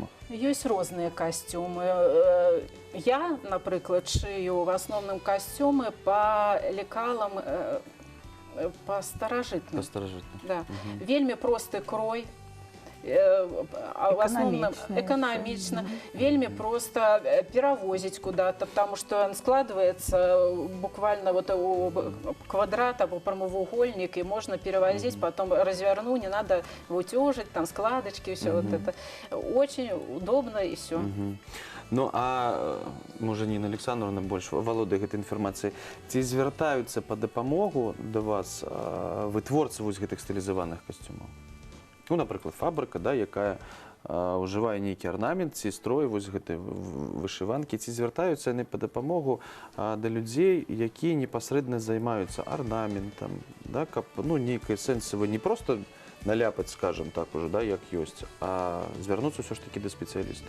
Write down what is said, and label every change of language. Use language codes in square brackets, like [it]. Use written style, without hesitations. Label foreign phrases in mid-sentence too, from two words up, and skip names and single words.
[be] Ёсць розныя касцюмы. Я, напрыклад, шыю в асноўным касцюмы па лекалам, па старажытным. Да. Вельмі просты крой, [ru] экономично, вельми просто перевозить куда-то, потому что он складывается буквально вот у квадрата, у прямоугольник, и можно перевозить, потом разверну, не надо утюжить, там складочки, все вот это. Очень удобно и все. [be] Ну, а може Ніна Олександровна больш валодае гэтай інфармацыяй, ці звяртаюцца па дапамогу да вас вытворцы вось гэтых стылізаваных касцюмаў? Ну, напрыклад, фабрыка, да, якая ўжывае нейкі арнамент ці строй вось гэтай вышыванкі, ці звяртаюцца яны па дапамогу да людзей, якія непасрэдна займаюцца арнаментам, да, каб, ну, нейкае сэнсавае не проста наляпаць, скажам так уже, да, як ёсць, а звярнуцца ўсё ж такі да спецыялістаў.